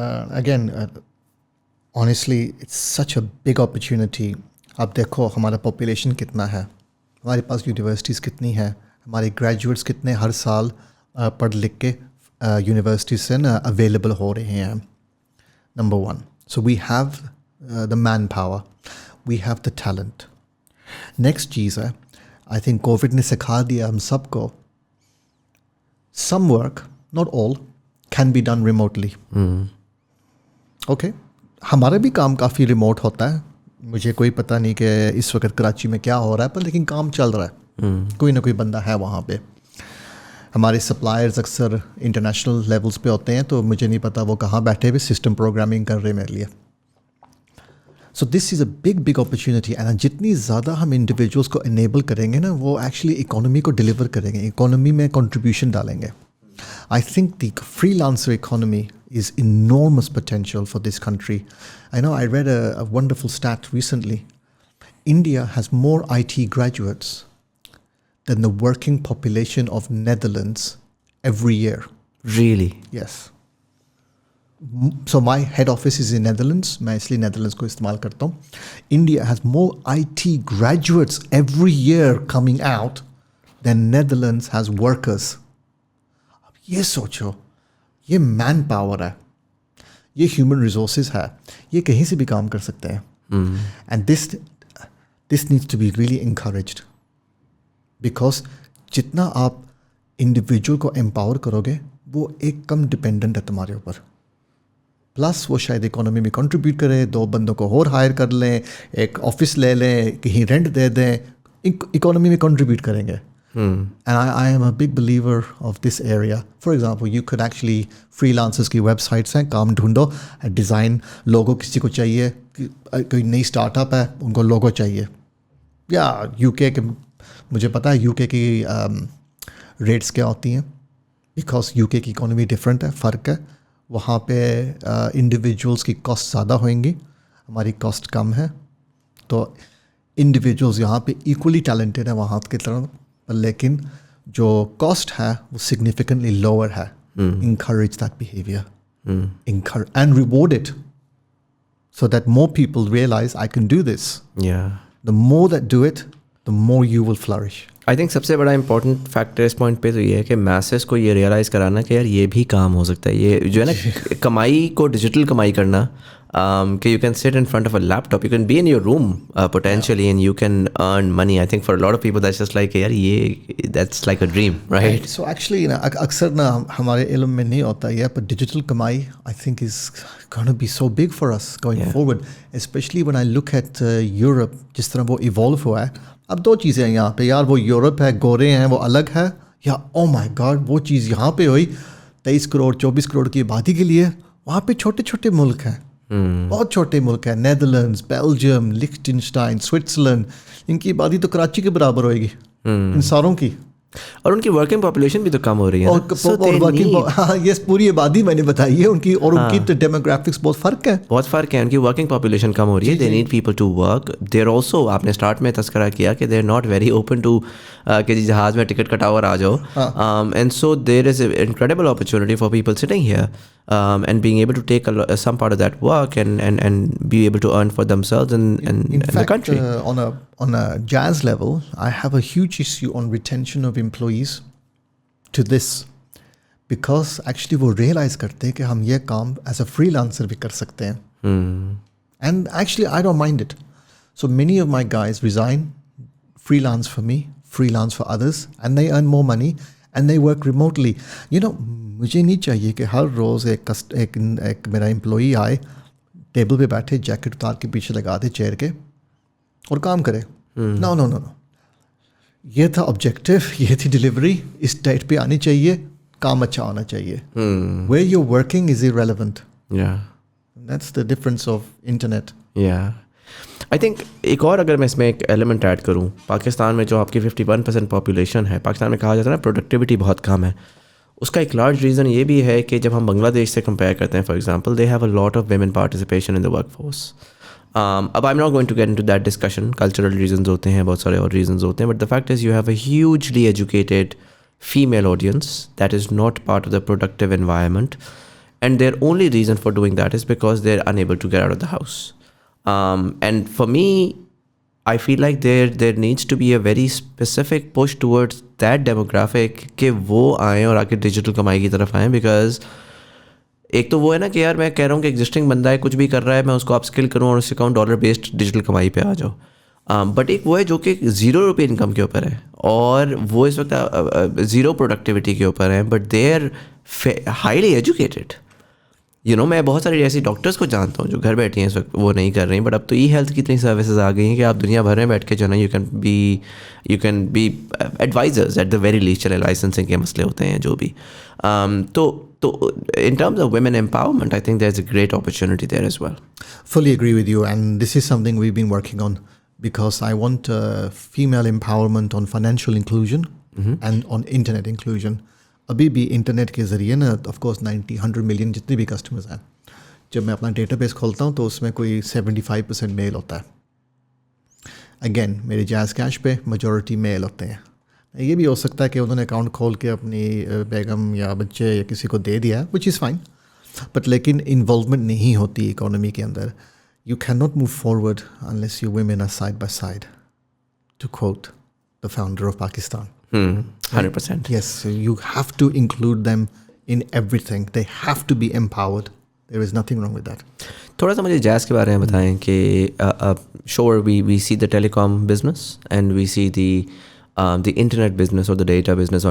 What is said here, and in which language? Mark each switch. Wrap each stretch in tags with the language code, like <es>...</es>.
<en>Again, honestly, it's such a big opportunity.</en> <hi>आप देखो हमारा population कितना है, हमारे पास universities कितनी है, हमारे graduates कितने हर साल पढ़ लिख के universities से available हो रहे हैं.</hi> <en>Number one. So we have the manpower. We have the talent. Next चीज़ है, I think COVID ने सिखा दिया हम सबको, some work, not all, can be done remotely. Okay?</en> <hi>हमारा भी काम काफ़ी रिमोट होता है. मुझे कोई पता नहीं कि इस वक्त कराची में क्या हो रहा है, पर लेकिन काम चल रहा है. कोई ना कोई बंदा है वहाँ पे. हमारे सप्लायर्स अक्सर इंटरनेशनल लेवल्स पे होते हैं, तो मुझे नहीं पता वो कहाँ बैठे हुए सिस्टम प्रोग्रामिंग कर रहे हैं मेरे लिए.</hi> <en>So this is a big opportunity.</en> <hi>And जितनी ज़्यादा हम इंडिविजुअल्स को इनेबल करेंगे ना, वो एक्चुअली इकोनॉमी को डिलीवर करेंगे, इकोनॉमी में कंट्रीब्यूशन डालेंगे.</hi> <en>I think the freelancer economy is enormous potential for this country. I know I read a wonderful stat recently. India has more IT graduates than the working population of Netherlands every year. Really? Yes. So my head office is in Netherlands.</en> <hi>मैं इसलिए Netherlands को इस्तेमाल करता हूँ.</hi> <en>India has more IT graduates every year coming out than Netherlands has workers.</en> <hi>अब ये सोचो, ये मैन पावर है, ये ह्यूमन रिसोर्सेज है, ये कहीं से भी काम कर सकते हैं.</hi> <en>and this needs to be really encouraged,</en> <hi>because जितना आप इंडिविजुअल को एम्पावर करोगे, वो एक कम डिपेंडेंट है तुम्हारे ऊपर. प्लस वो शायद इकोनॉमी में कंट्रीब्यूट करे, 2 बंदों को और हायर कर लें, एक ऑफिस ले लें, कहीं रेंट दे दें, इकोनॉमी में कंट्रीब्यूट करेंगे.</hi> <en>And I am a big believer of this area. For example, you could actually</en> <hi>freelancers की websites हैं, काम ढूंढो, डिज़ाइन लोगो किसी को चाहिए, कोई नई स्टार्टअप है उनको लोगो चाहिए, या यूके के, मुझे पता है यूके की रेट्स क्या होती हैं, बिकॉज यूके की इकोनॉमी डिफरेंट है, फ़र्क है. वहाँ पे इंडिविजुअल्स की कॉस्ट ज़्यादा होंगी, हमारी कॉस्ट कम है. तो इंडिविजुअल्स यहाँ पे इक्वली टैलेंटेड है वहाँ की तरह, लेकिन जो कॉस्ट है वो सिग्निफिकेंटली लोअर है.</hi> <en>Encourage that behavior. Encourage and reward it so that more people realize I can do this. Yeah. The more that do it, the more you will flourish.</en> <hi>I think सबसे बड़ा important factor इस point पे तो ये है कि masses को ये realize कराना कि यार ये भी काम हो सकता है. ये जो है ना कमाई को डिजिटल कमाई करना, कि</hi> <en>you can sit in front of a laptop, you can be in your room potentially, and you can earn money. I think for a lot of people that's just like यार ये that's like a dream, right? So actually</en> <hi>अक्सर ना हमारे इल्म में नहीं होता है,</hi> <en>but digital कमाई I think is going to be so big for us going forward, especially when I look at Europe, जिस तरह वो evolve हुआ है.</en> <hi>अब 2 चीज़ें हैं यहाँ पे, यार वो यूरोप है, गोरे हैं, वो अलग है, या oh my God वो चीज़ यहाँ पे हुई 23 करोड़ 24 करोड़ की आबादी के लिए. वहाँ पे छोटे छोटे मुल्क हैं, बहुत छोटे मुल्क हैं, नेदरलैंड्स, बेल्जियम, लिechtenstein, स्विट्ज़रलैंड, इनकी आबादी तो कराची के बराबर होएगी इन सारों की, और उनकी वर्किंग पॉपुलेशन भी तो कम हो रही है. और ये पूरी आबादी मैंने बताई है उनकी, और उनकी तो डेमोग्राफिक्स बहुत फ़र्क है. उनकी वर्किंग पॉपुलेशन कम हो रही है.</hi> <en>They need people to work.</en> <hi>There also, आपने स्टार्ट में तस्करा किया कि</hi> <en>they are not very open to</en> <hi>कि जहाज़ में टिकट कटा हुआ आ जाओ.</hi> <en>And so there is incredible opportunity for people sitting here and being able to take some part of that work and be able to earn for themselves and in fact, the country. On a Jazz level, I have a huge issue on retention of employees to this, because actually</en> <hi>वो realize करते हैं कि हम ये काम as a freelancer भी कर सकते हैं.</hi> <en>And actually I don't mind it. So many of my guys resign, freelance for me, freelance for others, and they earn more money and they work remotely.</en> <hi>You know, मुझे नहीं चाहिए कि हर रोज़ एक मेरा एम्प्लॉई आए, टेबल पे बैठे, jacket उतार के पीछे लगा दे चेयर के, और काम करे. No. ये था ऑब्जेक्टिव, ये थी डिलीवरी, इस डेट पे आनी चाहिए, काम अच्छा होना चाहिए.</hi> <en>Where you're working is irrelevant. Yeah. That's the difference of internet. Yeah.</en> <hi>I think एक और अगर मैं इसमें एक एलिमेंट ऐड करूँ, पाकिस्तान में जो आपकी 51% पॉपुलेशन है, पाकिस्तान में कहा जाता है ना प्रोडक्टिविटी बहुत कम है. उसका एक लार्ज रीज़न ये भी है कि जब हम बांग्लादेश से कंपेयर करते हैं,</hi> <en>For example they have a lot of women participation in the work force. अब I am not going to get into that discussion.</en> <hi>Cultural reasons होते हैं,</hi> <en>बहुत सारे और रीजंस होते हैं, but the fact is you have a hugely educated female audience that is not part of the productive environment, and their only reason for doing that is because they're unable to get out of the house. And for me, I feel like there needs to be a very specific push towards that demographic</en> <hi>कि वो आएँ और आके digital कमाई की तरफ आएँ. Because एक तो वो है ना कि यार मैं कह रहा हूँ कि एग्जिस्टिंग बंदा है, कुछ भी कर रहा है, मैं उसको अप स्किल करूँ और उससे कहूँ डॉलर बेस्ड डिजिटल कमाई पे आ जाओ. बट एक वो है जो कि ₹0 इनकम के ऊपर है और वो इस वक्त ज़ीरो प्रोडक्टिविटी के ऊपर है, but</hi> <en>They are highly educated.</en> <hi>मैं बहुत सारे ऐसे डॉक्टर्स को जानता हूँ जो घर बैठे हैं इस वक्त, वो नहीं कर रही. बट अब तो ई हेल्थ की इतनी सर्विसेज आ गई हैं कि आप दुनिया भर में बैठ के जो है ना</hi> <en>You can be advisers at the very least.</en> <hi>चले लाइसेंसिंग के मसले होते हैं जो भी.</hi> <en>तो in terms of women empowerment, I think there's a great opportunity there as well. Fully agree with you, and this is something we've been working on because I want female empowerment on financial inclusion and on internet inclusion.</en> <hi>अभी भी internet के ज़रिए ना of course 90-100 million जितने भी customers हैं, जब मैं अपना डेटाबेस खोलता हूँ तो उसमें कोई 75% मेल होता है. अगेन मेरे जैज़ कैश पे मेजॉरिटी मेल होते हैं. ये भी हो सकता है कि उन्होंने अकाउंट खोल के अपनी बेगम या बच्चे या किसी को दे दिया,</hi> <en>which is fine,</en> <hi>बट लेकिन इन्वॉल्वमेंट नहीं होती इकोनॉमी के अंदर.</hi> <en>You can not move forward unless you women are side by side, to quote the founder of Pakistan. 100%. Yes, you have to include them in everything. They have to be empowered. There is nothing wrong with that.</en> <hi>थोड़ा सा मुझे jazz के बारे में बताएं कि</hi> <en>sure we see the telecom business and we see the internet business or the data business.</en>